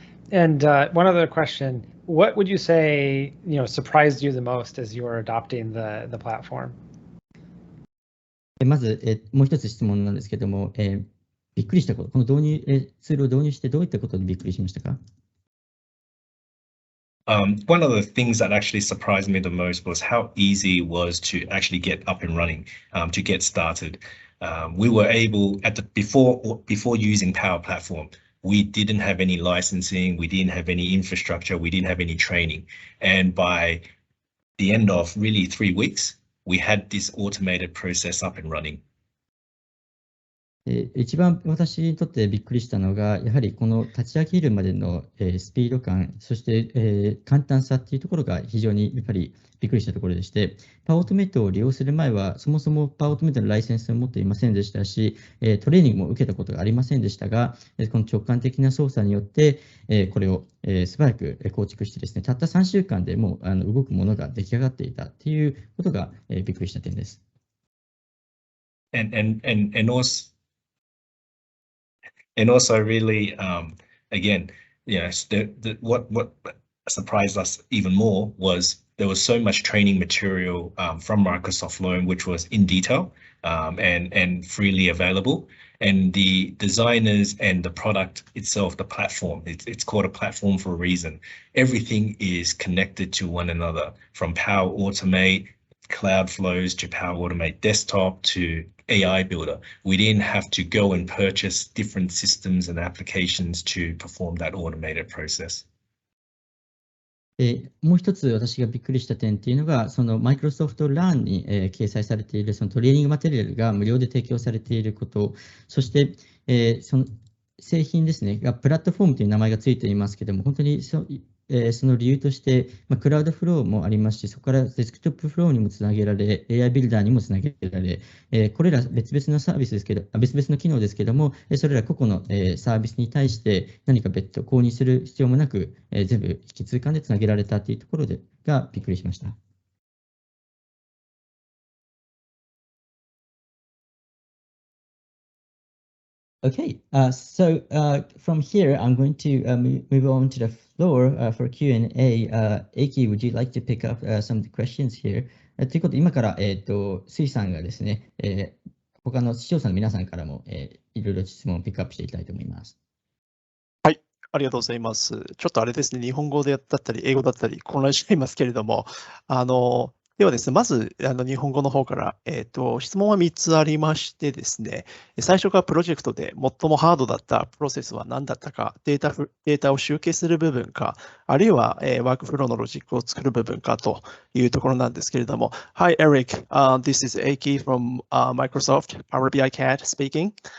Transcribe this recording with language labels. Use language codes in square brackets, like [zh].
[en] And one other question, what would you say, surprised you the most as you were adopting the platform? [ja] まず、もう一つ質問なんですけども、びっくりしたこと、このツールを導入してどういったことにびっくりしましたか？ [en] One of the things that actually surprised me the most was how easy it was to actually get up and running, to get started. We were able before using Power Platform, we didn't have any licensing, we didn't have any infrastructure, we didn't have any training. And by the end of really 3 weeks, we had this automated process up and running. [ja] 一番私にとってびっくりしたのが、やはりこの立ち上げるまでのスピード感、そして簡単さっていうところが非常にやっぱりびっくりしたところでして、パワーオートメイトを利用する前は、そもそもパワーオートメイトのライセンスを持っていませんでしたし、トレーニングも受けたことがありませんでしたが、この直感的な操作によって、これを素早く構築してですね、たった3週間でもう動くものが出来上がっていたっていうことがびっくりした点です。 [en] And also really, again, what surprised us even more was there was so much training material from Microsoft Learn, which was in detail and freely available. And the designers and the product itself, the platform, it's called a platform for a reason. Everything is connected to one another, from Power Automate, Cloud Flows to Power Automate Desktop to AI Builder. We didn't have to go and purchase different systems and applications to perform that automated process. [ja] もう一つ私がびっくりした点っていうのが、そのマイクロソフト LAN に掲載されているそのトレーニングマテリアルが無料で提供されていること、そしてその製品ですね、プラットフォームという名前がついていますけれども、本当にその理由として、クラウドフローもありますし、そこからデスクトップフローにもつなげられ、AI ビルダーにもつなげられ、これら別々のサービスですけど、別々の機能ですけども、それら個々のサービスに対して何か別途購入する必要もなく、全部一気通貫でつなげられたというところがびっくりしました。 [en] Okay, so from here, I'm going to move on to the floor for Q&A. Eiki, would you like to pick up some of the questions here? [ja] ということで、今から、水さんがですね、他の視聴者の皆さんからも、いろいろ質問をピックアップしていきたいと思います。はい、ありがとうございます。ちょっとあれですね、日本語だったり、英語だったり、混乱していますけれども、ではですね、まず日本語の方から、質問は3つありましてですね、最初がプロジェクトで最もハードだったプロセスは何だったか、データを集計する部分か、あるいは、ワークフローのロジックを作る部分かというところなんですけれども、 [en] Hi Eric, this is Eiki from Microsoft, Power BI Cat speaking.